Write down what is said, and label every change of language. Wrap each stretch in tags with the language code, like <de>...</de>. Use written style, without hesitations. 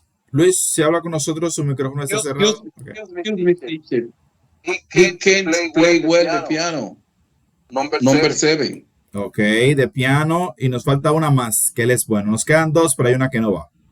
<es>Luis, si habla con nosotros, su micrófono está cerrado.</es> <en>He can play well the piano. Number 7.</en> <es>Ok, de piano. Y nos falta una más, que él es bueno. Nos quedan 2, pero hay una que no va.</es>